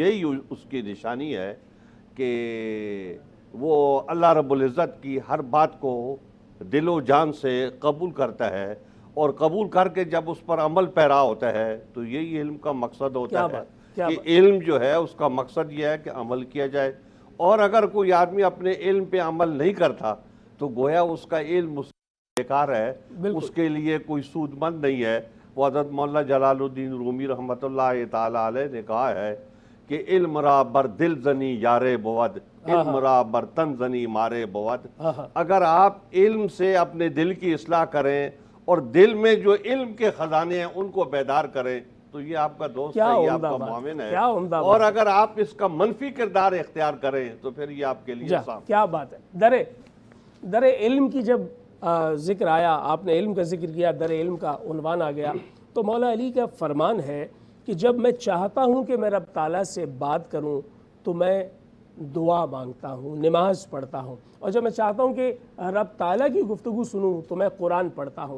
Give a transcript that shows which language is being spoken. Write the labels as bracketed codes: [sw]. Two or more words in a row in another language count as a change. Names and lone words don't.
[ur] یہی اس کی نشانی ہے کہ وہ اللہ رب العزت کی ہر بات کو دل و جان سے قبول کرتا ہے، اور قبول کر کے جب اس پر عمل پیرا ہوتا ہے تو یہی علم کا مقصد ہوتا ہے کہ علم جو ہے اس کا مقصد یہ ہے کہ عمل کیا جائے، اور اگر کوئی آدمی اپنے علم پہ عمل نہیں کرتا تو گویا اس کا علم بیکار ہے، اس کے لیے کوئی سود مند نہیں ہے۔ وہ حضرت مولانا جلال الدین رومی رحمۃ اللہ تعالی علیہ نے کہا ہے کہ [fa] علم را بر دل زنی یارے بود، علم را بر تن زنی مارے بود۔ [ur] اگر آپ علم سے اپنے دل کی اصلاح کریں اور دل میں جو علم کے خزانے ہیں ان کو بیدار کریں تو یہ آپ کا دوست ہے، یہ آپ کا معاون ہے، اور اگر آپ اس کا منفی کردار اختیار کریں تو پھر یہ آپ کے لیے آسان۔ کیا بات ہے۔ در علم کی جب ذکر آیا، آپ نے علم کا ذکر کیا، در علم کا عنوان آ گیا، تو مولا علی کا فرمان ہے کہ جب میں چاہتا ہوں کہ میں رب تعالیٰ سے بات کروں تو میں دعا مانگتا ہوں، نماز پڑھتا ہوں، اور جب میں چاہتا ہوں کہ رب تعالیٰ کی گفتگو سنوں تو میں قرآن پڑھتا ہوں۔